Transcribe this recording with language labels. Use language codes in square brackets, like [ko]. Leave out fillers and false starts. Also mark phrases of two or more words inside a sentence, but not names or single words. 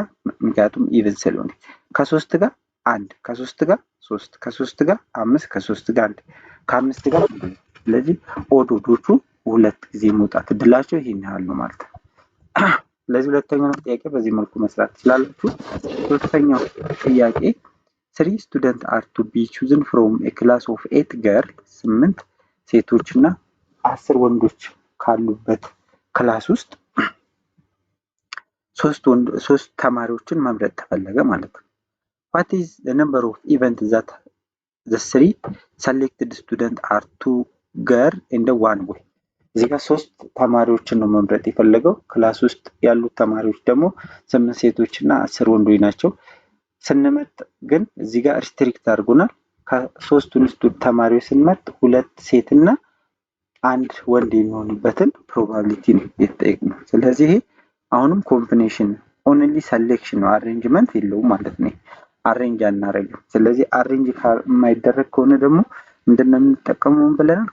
[am] ምክንያቱም ኢቨን ስለሆነ ከ3 ጋር 1 ከ3 ጋር 3 ከ3 ጋር 5 ከ3 ጋር 1 ከ5 ጋር ስለዚህ ኦዶቹ ሁለት ጊዜ መውጣት እድላቸው ይሄን ያህል ነው ማለት ነው። ስለዚህ ሁለተኛው ጥያቄ በዚህ መልኩ መስራት ትችላላችሁ። ሶስተኛው ጥያቄ [en] 3 students are to be chosen from a class of 8 girls [am] 8 ሴቶች እና 10 ወንዶች ካሉበት ክላስ ውስጥ ሶስት ተማሪዎችን መምረጥ ተፈለገ ማለት ነው። [en] what is the number of events that the 3 selected students are to girls in the one way [am] እዚህ ጋር 3 ተማሪዎችን ነው መምረጥ የፈለገው። ክላስ ውስጥ ያሉት ተማሪዎች ደግሞ 8 ሴቶች እና 10 ወንዶች ናቸው። ስንመርጥ ግን እዚህ ጋር ሪስትሪክት አድርጎናል። ከሶስቱን ተማሪዎች ስንመርጥ 2 ሴት እና 1 ወንድ የሚሆኑበትን ፕሮባቢሊቲ ነው የተጠየቅነው። ስለዚህ ይሄ አሁንም [en] combination only selection [am] ነው፣ አሬንጅመንት የለውም ማለት ነው። አሬንጅ አናረግም። ስለዚህ አሬንጅ የማይደረግ ከሆነ ደግሞ ምንድነው የምንጠቀመው ብለናል?